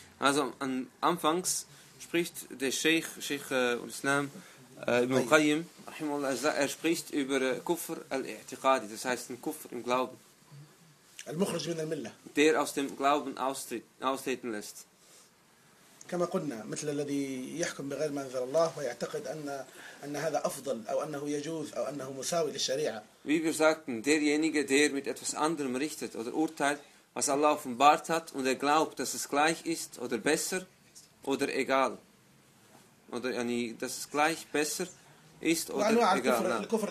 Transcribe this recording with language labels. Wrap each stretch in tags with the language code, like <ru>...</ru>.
<de>also an anfangs spricht der Sheikh al-Islam Ibn Qayyim, Rahimullah, er spricht über Kufr al-I'tiqadi, das heißt den Kufr im Glauben.</de> <ar>Al-Mukhraj min al-Millah.</ar> <de>Der aus dem Glauben austreten lässt.</de> <ar>كما قلنا مثل الذي يحكم بغير ما أنزل الله ويعتقد أن هذا أفضل أو أنه يجوز أو أنه مساوي للشريعة.</ar> <de>Wie wir sagten, derjenige, der mit etwas anderem richtet oder urteilt, was Allah offenbart hat und er glaubt, dass es gleich ist oder besser oder egal. Oder yani, dass es gleich besser ist oder egal.</de>